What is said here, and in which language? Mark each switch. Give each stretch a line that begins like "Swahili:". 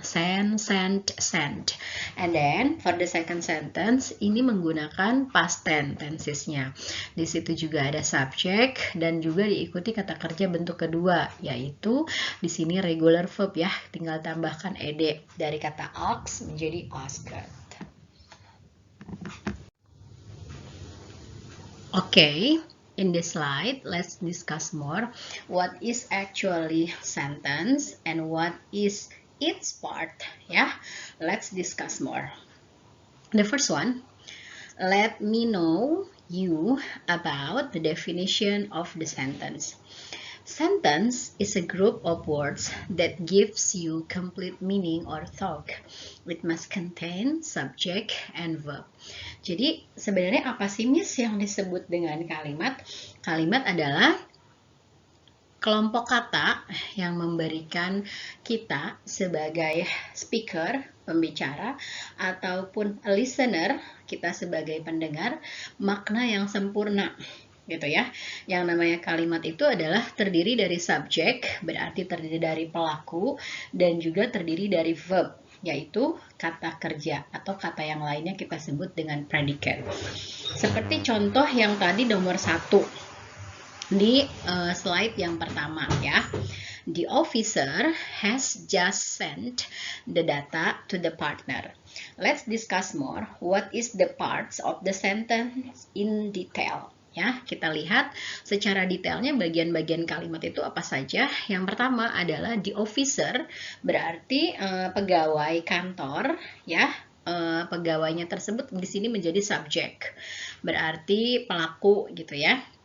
English: Send, send, send. And then for the second sentence
Indonesian: ini menggunakan
English: past tensesnya.
Indonesian: Di situ juga ada subject dan juga diikuti kata kerja bentuk kedua, yaitu di sini regular verb ya, tinggal tambahkan ed dari kata ask menjadi asked.
English: Okay, in this slide let's discuss more what is actually sentence and what is its part ya. Let's discuss more. The first one, let me know you about the definition of the sentence. Sentence is a group of words that gives you complete meaning or thought. It must contain subject and verb.
Indonesian: Jadi sebenarnya apa sih Miss yang disebut dengan kalimat? Kalimat adalah kelompok kata yang memberikan kita sebagai speaker, pembicara, ataupun listener, kita sebagai pendengar, makna yang sempurna. Gitu ya. Yang namanya kalimat itu adalah terdiri dari subjek, berarti terdiri dari pelaku, dan juga terdiri dari verb, yaitu kata kerja atau kata yang lainnya kita sebut dengan predicate. Seperti contoh yang tadi nomor 1 di slide yang pertama ya.
English: The officer has just sent the data to the partner. Let's discuss more what is the parts of the sentence in detail.
Indonesian: Ya, kita lihat secara detailnya bagian-bagian kalimat itu apa saja. Yang pertama adalah the officer, berarti pegawai kantor, ya. Pegawainya tersebut di sini menjadi subjek, berarti pelaku gitu ya.